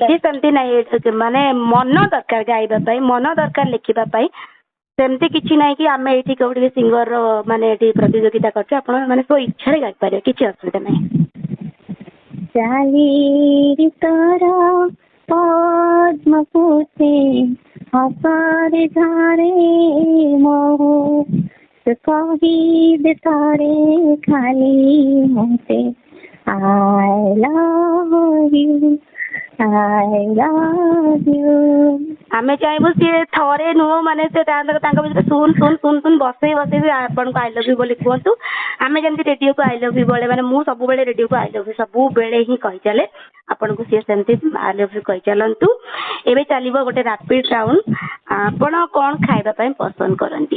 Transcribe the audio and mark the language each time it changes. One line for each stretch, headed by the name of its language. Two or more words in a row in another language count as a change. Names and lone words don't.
Odia: ଏଇଠି ସେମିତି ନାଇଁ, ମାନେ ମନ ଦରକାର ଗାଇବା ପାଇଁ, ମନ ଦରକାର ଲେଖିବା ପାଇଁ, ସେମିତି କିଛି ନାହିଁ କି ଆମେ ଏଇଠି କୋଉଠି ସିଙ୍ଗର ମାନେ ଏଠି ପ୍ରତିଯୋଗିତା କରୁଛୁ, ଆପଣ ମାନେ କୋଉ ଇଚ୍ଛାରେ ଗାଇପାରିବେ, କିଛି ଅସୁବିଧା ନାହିଁ। ଚାଲି ତୋର ପଦ୍ମ ଫୁଟେ ହସରେ ଧାରେ ମହୁ, ତୁ କହିଦେ ଥରେ ଖାଲି ମତେ
English: I love you, I love you।
Odia: ଆମେ ଚାହିଁବୁ ସିଏ ଥରେ ନୁହଁ, ମାନେ ସେ ତାଙ୍କ ଭିତରେ ଶୁନ ଶୁନ ଶୁନ ଶୁନ ବସେଇ ବସେଇ ଆପଣଙ୍କୁ
English: I love you
Odia: ବୋଲି କୁହନ୍ତୁ। ଆମେ ଯେମିତି ରେଡିଓକୁ
English: I love you
Odia: ବେଳେ, ମାନେ ମୁଁ ସବୁବେଳେ ରେଡିଓକୁ
English: I love you
Odia: ସବୁବେଳେ ହିଁ କହିଚାଲେ, ଆପଣଙ୍କୁ ସିଏ ସେମିତି
English: I love you
Odia: କହିଚାଲନ୍ତୁ। ଏବେ ଚାଲିବ ଗୋଟେ
English: rapid round.
Odia: ଆପଣ କଣ ଖାଇବା ପାଇଁ ପସନ୍ଦ କରନ୍ତି?